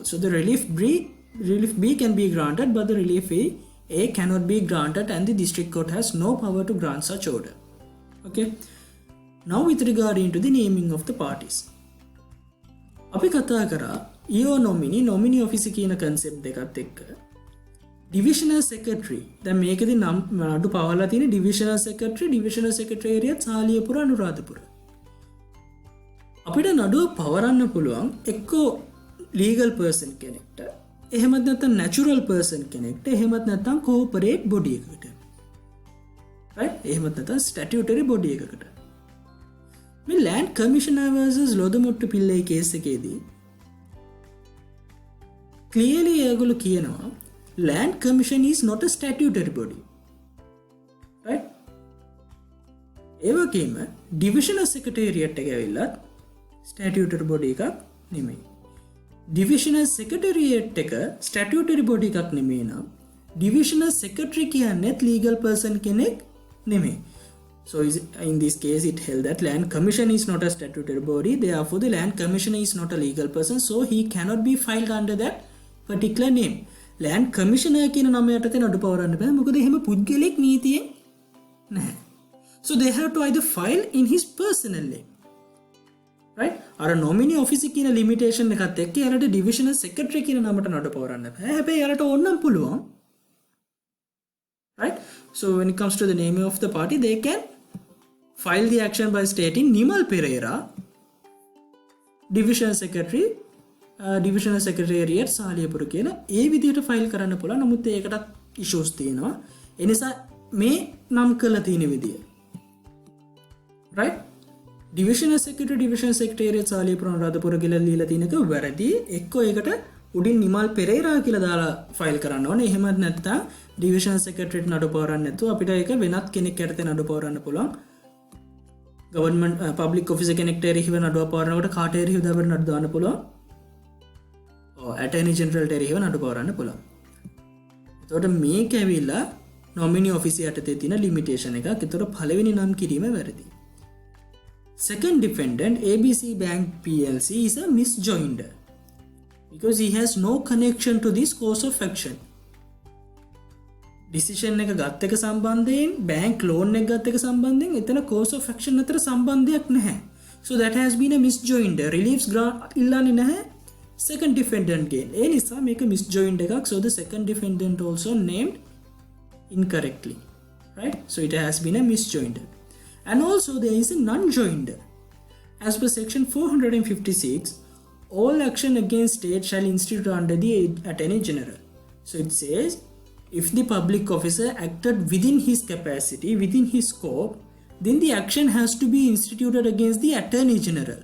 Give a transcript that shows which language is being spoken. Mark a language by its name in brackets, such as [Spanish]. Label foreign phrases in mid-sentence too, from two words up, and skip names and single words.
[English] So the relief B can be granted but the relief A cannot be granted and the district court has no power to grant such order. Okay. Now with regard into the naming of the parties. [Sinhala] අපි කතා කරා [English] EO nominee office [Sinhala] කියන concept දෙකත් එක්ක [English] divisional secretary. [Sinhala] දැන් මේකෙදි නම් නඩු පවලා තියෙන divisional secretariat සාලියපුර අනුරාධපුර. අපිට නඩුව පවරන්න පුළුවන් එක්කෝ [English] legal person [Sinhala] කෙනෙක්ට, එහෙමත් නැත්නම් [English] natural person [Sinhala] කෙනෙක්ට, එහෙමත් නැත්නම් [English] corporate body [Sinhala] එකකට. right? එහෙමත් නැත්නම් [English] statutory body [Sinhala] එකකට. මේ [English] land commissioner [Sinhala] versus ලොදමුට්ටු පිල්ලේ කේස් එකේදී clearly ඒගොල්ලෝ කියනවා [English] land commission is not a statutory body. [Sinhala] right? ඒ වගේම [English] divisional secretariat [Sinhala] එක ඇවිල්ලා [English] statutory body [Sinhala] එකක් නෙමෙයි. [English] divisional secretariat [Sinhala] එක [English] statutory body [Sinhala] එකක් නෙමෙයි නම් [English] divisional secretary [Sinhala] කියන්නේ [English] legal person [Sinhala] කෙනෙක් නෙමෙයි. [English] So in this case it held that land commission is not a statutory body, therefore the land commissioner is not a legal person, so he cannot be filed under that particular name. land commissioner [Sinhala] කියන නම යටතේ නඩු පවරන්න බෑ මොකද එහෙම පුද්ගලෙක් නීතියෙන් නැහැ. [English] So they have to either file in his personal name. [Sinhala] right? අර [English] nominee office [Sinhala] කියන limitation එකත් එක්ක යාලට [English] divisional secretary [Sinhala] කියන නමට නඩු පවරන්න බෑ. හැබැයි යාලට ඕනනම් පුළුවන්. right? [English] So when it comes to the name of the party, they can file the action by stating Nimal Pereira, divisional secretariat සාලියපුර [Sinhala] කියලා ඒ විදිහට ෆයිල් කරන්න පුළුවන්. නමුත් ඒකටත් issues තියෙනවා. ඒ නිසා මේ නම් කරලා තියෙන විදිය. right? [English] divisional secretariat [Sinhala] සාලියපුර අනුරාධපුර කියලා ලියලා තියෙනක වැරදි. එක්කෝ ඒකට උඩින් නිමල් පෙරේරා කියලා දාලා ෆයිල් කරන්න ඕනේ. එහෙමත් නැත්නම් [English] divisional secretary [Sinhala] නඩු පවරන්න නැතුව අපිට ඒක වෙනත් කෙනෙක් යටතේ නඩු පවරන්න පුළුවන්. [English] government public officer [Sinhala] කෙනෙක්ට එරෙහිව නඩුව පවරනකොට කාට එරෙහිවද අපිට නඩු දාන්න පුළුවන්. [English] attorney general [Sinhala] ට එරෙහිව නඩු පවරන්න පුළුවන්. එතකොට මේක ඇවිල්ලා [English] nominee office [Sinhala] යටතේ තියෙන limitation එකක්. ඒතකොට පළවෙනි නම් කිරීම වැරදි. [English] Second defendant ABC Bank PLC is a misjoinder because he has no connection to this course of action. [Sinhala] decision එක ගත්ත එක සම්බන්ධයෙන් [English] bank loan [Sinhala] එක ගත්ත එක සම්බන්ධයෙන් එතන [English] course of action [Sinhala] අතර සම්බන්ධයක් නැහැ. [English] So that has been a misjoinder. reliefs grant [Sinhala] ඉල්ලන්නේ නැහැ [English] second defendant [Sinhala] ගෙන්. ඒ නිසා මේක misjoinder එකක්. [English] So the second defendant also named incorrectly. right? So it has been a misjoinder. And also there is a non-joinder. As per section 456, all action against state shall institute under the Attorney General. So it says, if the public officer acted within his capacity, within his scope, then the action has to be instituted against the Attorney General.